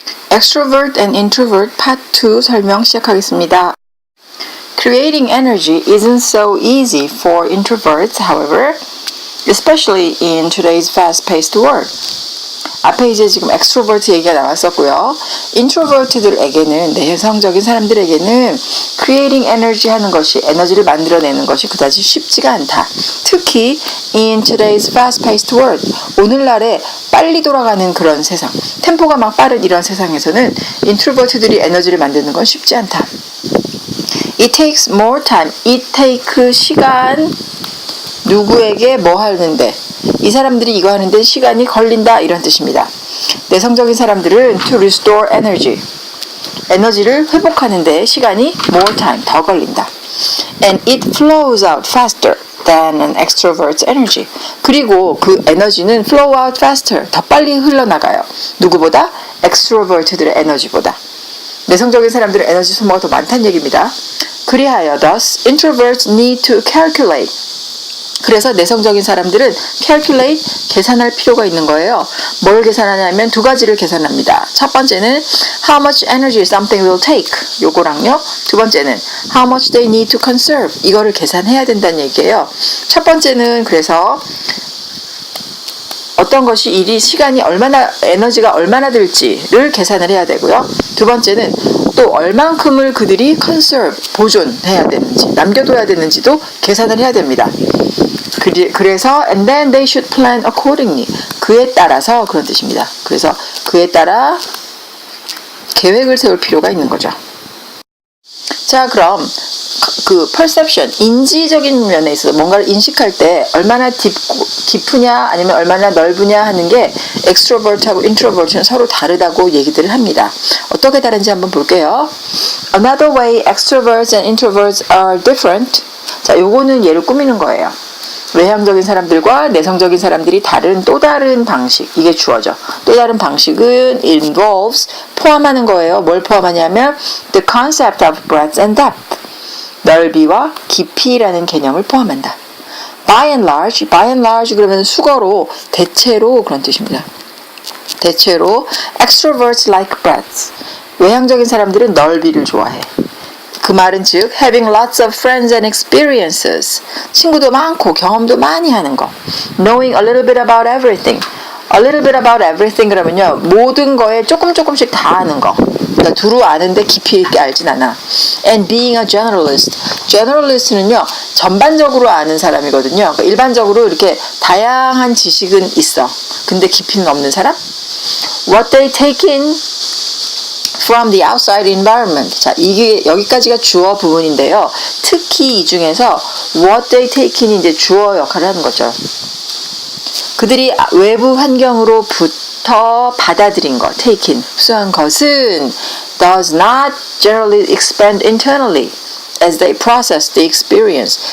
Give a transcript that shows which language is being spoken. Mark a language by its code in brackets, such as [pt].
[en] extrovert and introvert part 2 [ko] 설명 시작하겠습니다. [en] Creating energy isn't so easy for introverts, however, especially in today's fast-paced world. [ko] 앞에 이제 지금 extrovert 얘기가 나왔었고요. introvert들에게는, 내성적인 사람들에게는 [en] creating energy [ko] 하는 것이, 에너지를 만들어내는 것이 그다지 쉽지가 않다. 특히 [en] in today's fast-paced world, [ko] 오늘날의 빨리 돌아가는 그런 세상, 템포가 막 빠른 이런 세상에서는 introvert들이 에너지를 만드는 건 쉽지 않다. [en] It takes more time. It take [ko] 시간, 누구에게 뭐 하는데, 이 사람들이 이거 하는데 시간이 걸린다 이런 뜻입니다. 내성적인 사람들은 [en] to restore energy, [ko] 에너지를 회복하는데 시간이 [en] more time, [ko] 더 걸린다. [en] And it flows out faster than an extrovert's energy. [ko] 그리고 그 에너지는 [en] flow out faster, [ko] 더 빨리 흘러나가요. 누구보다? extrovert들의 에너지보다. 내성적인 사람들의 에너지 소모가 더 많다는 얘기입니다. 그리하여 [en] thus introverts need to calculate. [ko] 그래서 내성적인 사람들은 calculate, 계산할 필요가 있는 거예요. 뭘 계산하냐면 두 가지를 계산합니다. 첫 번째는 [en] how much energy something will take, [ko] 요거랑요. 두 번째는 [en] how much they need to conserve, [ko] 이거를 계산해야 된다는 얘기예요. 첫 번째는 그래서 어떤 것이 일이 시간이 얼마나, 에너지가 얼마나 들지를 계산을 해야 되고요. 두 번째는 또 얼만큼을 그들이 conserve, 보존해야 되는지, 남겨둬야 되는지도 계산을 해야 됩니다. 그래서 [en] and then they should plan accordingly. [ko] 그에 따라서, 그런 뜻입니다. 그래서 그에 따라 계획을 세울 필요가 있는 거죠. 자, 그럼 그 perception, 인지적인 면에 있어서 뭔가를 인식할 때 얼마나 깊으냐 아니면 얼마나 넓으냐 하는 게 extrovert하고 introvert는 서로 다르다고 얘기들을 합니다. 어떻게 다른지 한번 볼게요. [en] Another way extroverts and introverts are different. [ko] 자, 요거는 얘를 꾸미는 거예요. 외향적인 사람들과 내성적인 사람들이 다른 또 다른 방식, 이게 주어져. 또 다른 방식은 involves, 포함하는 거예요. 뭘 포함하냐면 [en] the concept of breadth and depth, [ko] 넓이와 깊이라는 개념을 포함한다. [en] By and large [ko] 그러면 수거로, 대체로 그런 뜻입니다. 대체로 [en] extroverts like breadth, [ko] 외향적인 사람들은 넓이를 좋아해. 그 말은 즉 [en] having lots of friends and experiences, [ko] 친구도 많고 경험도 많이 하는 거. [en] Knowing a little bit about everything. A little bit about everything [ko] 그러면요, 모든 거에 조금씩 다 아는 거. 그러니까 두루 아는데 깊이 있게 알진 않아. [en] And being a generalist. [ko] generalist는요, 전반적으로 아는 사람이거든요. 그러니까 일반적으로 이렇게 다양한 지식은 있어. 근데 깊이는 없는 사람? [en] What they take in from the outside environment. [ko] 자, 이게 여기까지가 주어 부분인데요. 특히 이 중에서 [en] what they take in [ko] 이 이제 주어 역할을 하는 거죠. 그들이 외부 환경으로부터 받아들인 것, [en] take in, [ko] 흡수한 것은 [en] does not generally expand internally as they process the experience.